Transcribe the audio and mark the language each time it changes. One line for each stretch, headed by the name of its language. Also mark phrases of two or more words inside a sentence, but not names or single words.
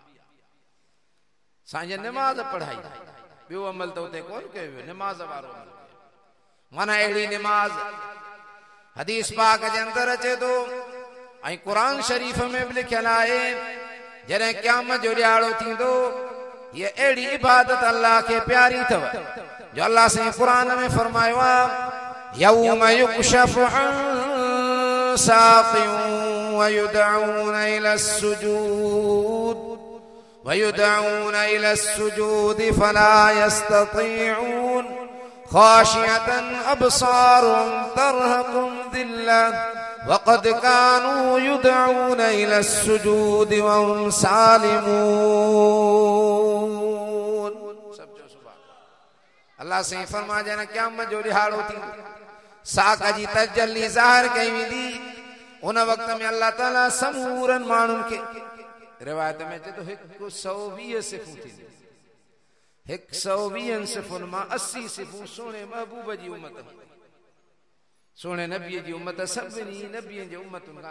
Sindhi: साईं नमाज पढ़ाई ॿियो अमल त उते कोन कयो नमाज वारो अमल माना अहिड़ी नमाज हदीस पाक जे अंदर अचे थो ऐं कुरान शरीफ में भी लिखियल आहे जॾहिं क़यामत जो ॾियारो थींदो ये अहिड़ी इबादत अल्लाह खे प्यारी अथव जो अल्लाह से कुरान में फरमायो आहे
Arabic: يوم يكشف عن ساق ويدعون إلى السجود ويدعون إلى السجود فلا يستطيعون خاشعة أبصارهم ترهقهم ذلة وقد كانوا يدعون إلى السجود وهم سالمون الله
Sindhi: से फरमा जन क़यामत जो ॾिहाड़ो थींदो साक़ जी तजल्ली ज़ाहिर कई वेंदी उन वक़्त में अल्लाह ताला समूरन माण्हुनि खे रिवायत में अचे तो 120 सिफ़ूं थींदियूं 120 सिफ़ुनि मां 80 सिफ़ूं सोने महबूब जी उम्मत सोने नबी जी उम्मत सभिनी नबियनि जे उम्मतुनि खां